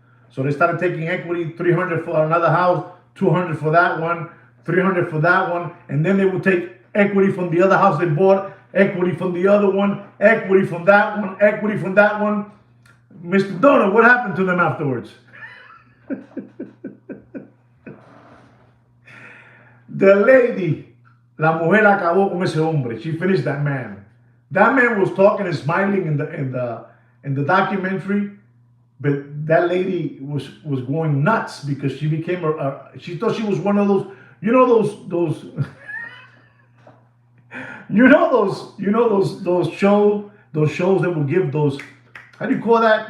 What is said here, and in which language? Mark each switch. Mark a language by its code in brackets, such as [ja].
[en] So they started taking equity, $300 for another house, $200 for that one, $300 for that one, and then they would take equity from the other house they bought, equity from the other one, equity from that one, equity from that one. Mr. Donut, what happened to them afterwards? The lady, [es] la mujer acabó con ese hombre. [en] She finished that man. That man was talking and smiling in the documentary, but that lady was going nuts because she became she thought she was one of those, you know, those shows that will give those, how do you call that?